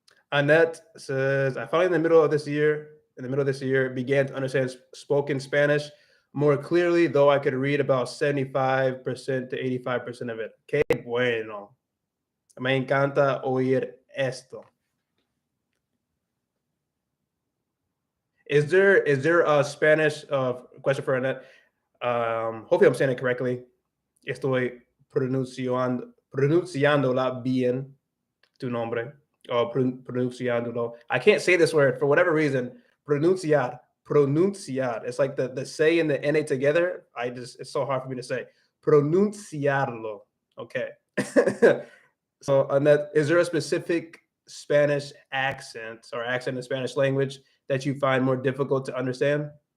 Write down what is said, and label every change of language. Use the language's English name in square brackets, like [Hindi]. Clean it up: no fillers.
[English] Annette says, I finally in the middle of this year, began to understand spoken Spanish more clearly, though I could read about 75% to 85% of it. [Spanish] Qué bueno. Me encanta oír esto. [English] Is there a Spanish question for Annette? Hopefully I'm saying it correctly. [Spanish] Estoy pronunciándola bien, tu nombre. Pronunciándolo. [English] I can't say this word for whatever reason. Pronunciar. It's like the say and the na together. It's so hard for me to say. Pronunciarlo. Okay. So, Annette, is there a specific Spanish accent or accent in Spanish language that you find more difficult to understand?